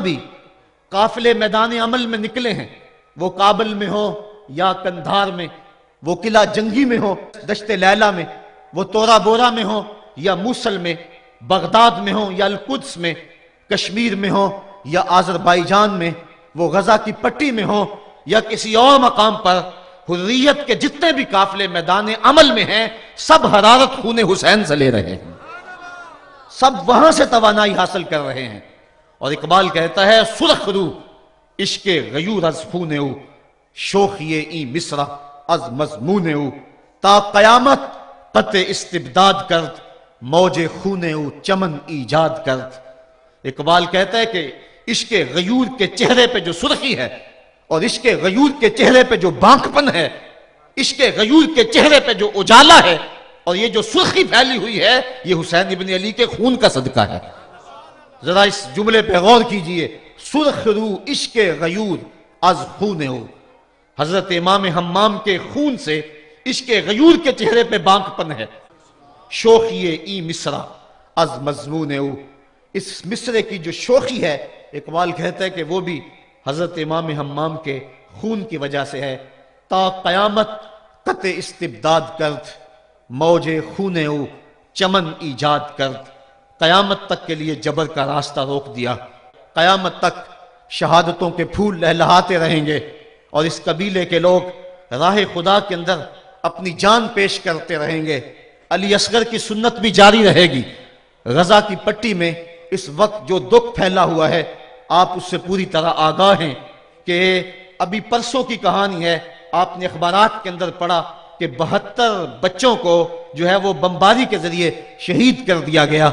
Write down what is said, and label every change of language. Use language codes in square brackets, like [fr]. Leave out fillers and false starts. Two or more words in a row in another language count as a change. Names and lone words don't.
[ur] بھی قافلے میدان عمل میں نکلے ہیں، وہ کابل میں ہو یا کندھار میں، وہ قلعہ جنگی میں ہو دشت لیلہ میں، وہ تورا بورا میں ہو یا موصل میں، بغداد میں ہو یا القدس میں، کشمیر میں ہو یا آذربائیجان میں، وہ غزہ کی پٹی میں ہو یا کسی اور مقام پر، حریت کے جتنے بھی قافلے میدان عمل میں ہیں، سب حرارت خون حسین سے لے رہے ہیں، سب وہاں سے توانائی حاصل کر رہے ہیں۔ اور اقبال کہتا ہے [fa] سرخ رو عشق غیور از خون او، شوخی این مصرع از مضمون او، تا قیامت قطع استبداد کرد، موج خون او چمن ایجاد کرد۔ [ur] اقبال کہتا ہے کہ عشق غیور کے چہرے پہ جو سرخی ہے اور عشق غیور کے چہرے پہ جو بانکپن ہے، عشق غیور کے چہرے پہ جو اجالا ہے اور یہ جو سرخی پھیلی ہوئی ہے، یہ حسین ابن علی کے خون کا صدقہ ہے۔ ذرا اس جملے پہ غور کیجئے، [fa] سرخ رو عشق غیور از خون او، [ur] حضرت امام حمام کے خون سے عشق غیور کے چہرے پہ بانکپن ہے۔ [fa] شوخی ای مصرع از مضمون او، [ur] اس مصرے کی جو شوخی ہے، اقبال کہتا ہے کہ وہ بھی حضرت امام حمام کے خون کی وجہ سے ہے۔ [fa] تا قیامت قطع استبداد کرد، موج خون او چمن ایجاد کرد، [ur] قیامت تک کے لیے جبر کا راستہ روک دیا۔ قیامت تک شہادتوں کے پھول لہلہاتے رہیں گے اور اس قبیلے کے لوگ راہ خدا کے اندر اپنی جان پیش کرتے رہیں گے۔ علی اصغر کی سنت بھی جاری رہے گی۔ غزہ کی پٹی میں اس وقت جو دکھ پھیلا ہوا ہے، آپ اس سے پوری طرح آگاہ ہیں کہ ابھی پرسوں کی کہانی ہے، آپ نے اخبارات کے اندر پڑھا کہ 72 بچوں کو جو ہے وہ بمباری کے ذریعے شہید کر دیا گیا۔